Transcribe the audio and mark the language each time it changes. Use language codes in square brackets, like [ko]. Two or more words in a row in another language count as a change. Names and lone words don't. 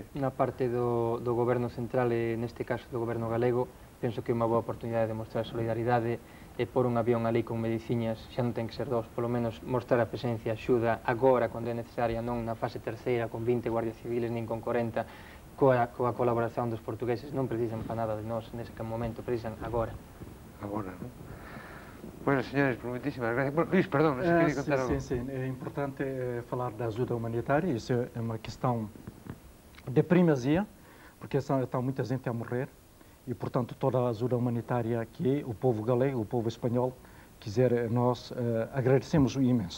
[gl] Na parte do goberno central e neste caso do goberno galego, penso que é unha boa oportunidade de mostrar solidaridade e pôr un avión ali con mediciñas, xa non ten que ser 2, polo menos mostrar a presencia, axuda agora, cando é necesaria, non na fase terceira, con 20 guardias civiles, nin con 40, coa colaboración dos portugueses, non precisan para nada de nós nese momento, precisan agora. Agora, non? Bueno, señores, por muitísimas gracias. Bueno, Luís, perdón, non se queria contar algo. [pt] Sim, é importante falar da ajuda humanitária, isso é uma questão de primazia, porque está muita gente a morrer, e, portanto, toda a ajuda humanitária que o povo galego, o povo espanhol quiser, nós agradecemos o imenso.